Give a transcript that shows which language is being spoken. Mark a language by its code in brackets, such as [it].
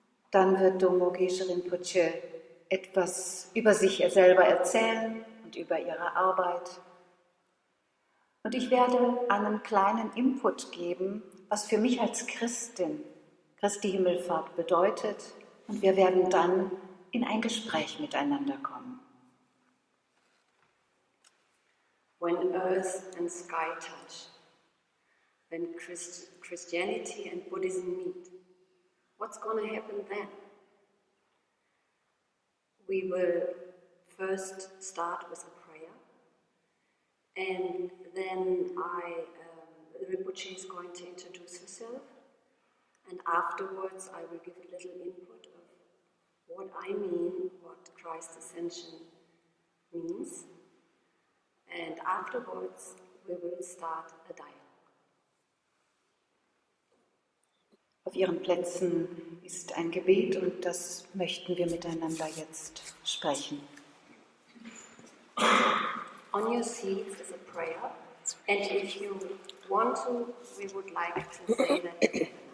[de] Dann wird Domo Geshe Rinpoche etwas über sich selber erzählen und über ihre Arbeit. Und ich werde einen kleinen Input geben, was für mich als Christin Christi Himmelfahrt bedeutet. Und wir werden dann in ein Gespräch miteinander kommen. [en] When earth and sky touch, when Christianity and Buddhism meet, what's going to happen then? We will first start with a prayer, and then Rinpoche is going to introduce herself, and afterwards I will give a little input of what I mean, what Christ's Ascension means, and afterwards we will start a dialogue. [de] Auf Ihren Plätzen ist ein Gebet und das möchten wir miteinander jetzt sprechen. [en] On your seats is a prayer, and if you want to, we would like to say that together.